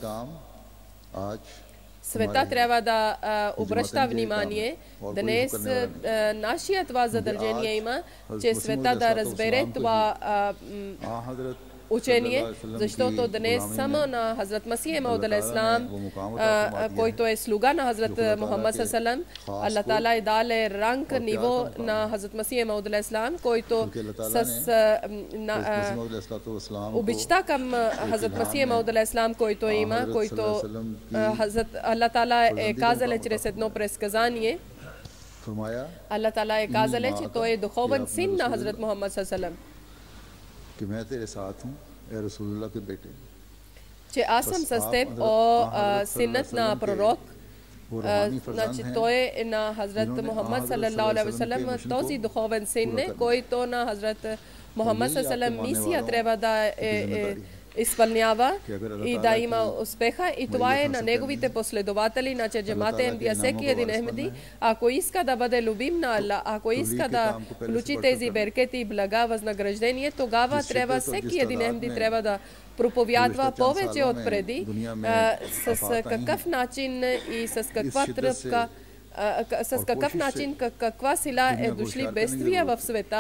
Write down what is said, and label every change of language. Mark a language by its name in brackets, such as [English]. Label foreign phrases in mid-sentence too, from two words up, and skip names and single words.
[Bulgarian] Света трябва да обръща внимание. Днес нашия това задължение има, че света да разбере това учение, защото днес само на Хазрат Масих Мауд алейхиссалам, който е слуга на Хазрат Мухаммад [Arabic] صلى الله عليه وسلم, [Bulgarian] Аллах Таала е дал ранг, ниво на Хазрат Масих Мауд алейхиссалам, който с обичта към Хазрат Масих Мауд алейхиссалам, който има, който Аллах Таала е казал чрез едно предсказание. Аллах Таала е казал, че той е духовен син на Хазрат Мухаммад саллаллаху че аз съм с теб, о синът на пророк. Значи той е на Хазрат Мухаммад [Arabic] صلى الله عليه وسلم, [Bulgarian] този духовен син, който на Хазрат Мухаммад [Arabic] صلى الله عليه وسلم [Bulgarian] мисия трябва да изпълнява и да има успеха, и това е на неговите последователи, на Джамат Ахмадия. Всеки един Ахмади, ако иска да бъде любим на Аллах, ако иска да получи тези беркети и блага възнаграждение, тогава трябва всеки един Ахмади трябва да проповядва повече от преди, с какъв начин и с каква тръпка, с какъв начин, каква сила е дошли бедствия в света.